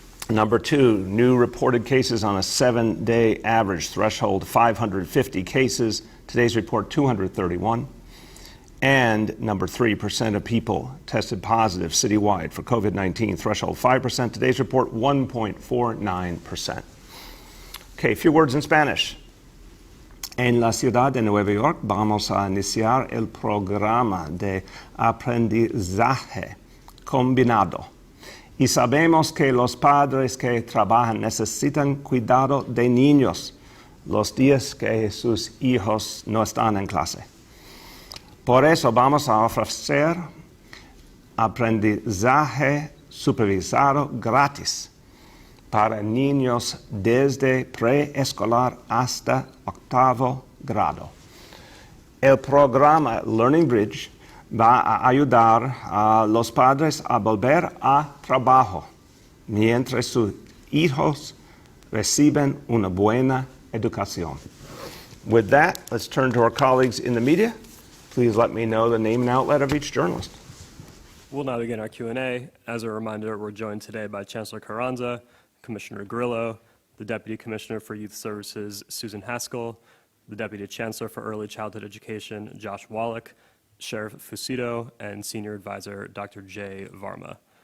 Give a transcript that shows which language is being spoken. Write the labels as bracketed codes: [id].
[en] Number 2, new reported cases on a 7-day average threshold, 550 cases. Today's report, 231. And number 3, percent of people tested positive citywide for COVID-19, threshold 5%. Today's report, 1.49%. Okay, a few words in Spanish. [es] En la ciudad de Nueva York vamos a iniciar el programa de aprendizaje combinado. Y sabemos que los padres que trabajan necesitan cuidado de niños los días que sus hijos no están en clase. Por eso vamos a ofrecer aprendizaje supervisado gratis para niños desde preescolar hasta 8º grado. El programa Learning Bridge va a ayudar a los padres a volver a trabajo mientras sus hijos reciben una buena educación. [en] With that, let's turn to our colleagues in the media. Please let me know the name and outlet of each journalist. We'll now begin our Q&A. As a reminder, we're joined today by Chancellor Carranza, Commissioner Grillo, the Deputy Commissioner for Youth Services, Susan Haskell, the Deputy Chancellor for Early Childhood Education, Josh Wallach, Sheriff Fucito, and Senior Advisor, Dr. Jay Varma.